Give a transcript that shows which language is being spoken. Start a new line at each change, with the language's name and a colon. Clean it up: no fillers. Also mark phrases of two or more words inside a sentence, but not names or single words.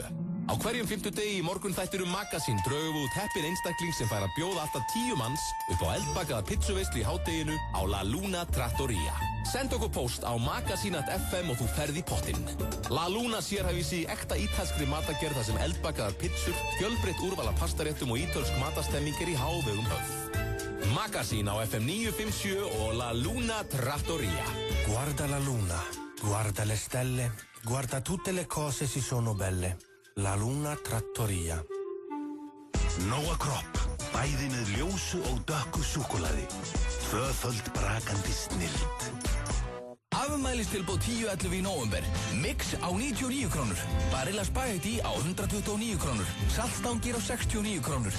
Icelandic: Á hverjum 50 degi í morgun þættir Magasín drögum við út heppin einstakling sem fær að bjóða alltaf 10 manns upp á eldbakaða pizzuveislu í hádeginu á La Luna Trattoria. Send okkur post á magasín.fm og þú ferð í pottinn. La Luna sérhæfisi í ekta ítalskri matagerð þar sem eldbakaðar pizzur, fjölbreytt úrval af pastaréttum og ítölsk matastemming er í hávegum höfð. Magasín á FM 957 og La Luna Trattoria.
Italian: Guarda la luna, guarda le stelle, guarda tutte le cose si sono belle.
Icelandic: La Luna Trattoria. Nóa Kropp, bæði með ljósu og dökku súkkulaði. Tvöföld brakandi snilld. Afmælistilboð 10.11 í nóvember. Mix á 99 krónur. Barilla Spaghetti á 129 krónur. Saltstangir á 69 krónur.